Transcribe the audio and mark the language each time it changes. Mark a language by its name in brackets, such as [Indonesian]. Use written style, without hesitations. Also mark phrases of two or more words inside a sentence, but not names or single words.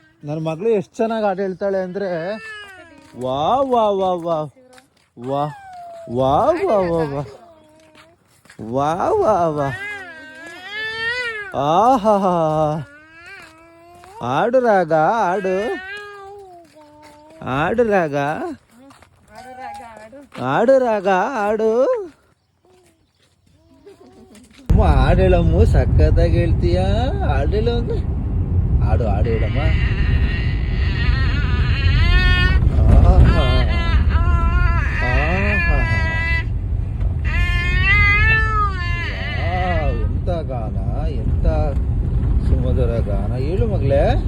[Kannada] ನನ್ನ ಮಗಳು ಎಷ್ಟು ಚೆನ್ನಾಗಿ ಆಟ ಹೇಳ್ತಾಳೆ ಅಂದ್ರೆ ವಾ ವಾ ವಾ ವಾ ವಾ ವಾ ವಾ ವಾ ವಾ ವಾ ವಾ ವಾ ಆಹಾ ಆಡು ರಾಗ ಆಡು ಆಡು ರಾಗ ಆಡು ರಾಗ ಆಡು ಹಾಡು ಹೇಳಮ್ಮ ಸಖತ್ತಾಗಿ ಹೇಳ್ತೀಯ ಹಾಡು ಹೇಳು ಅಂದ್ರೆ ಹಾಡು ಹಾಡು ಹೇಳಮ್ಮ ಎಂತ ಗಾನ ಎಂತ ಸುಮಧುರ ಗಾನ ಹೇಳು ಮಗಳೇ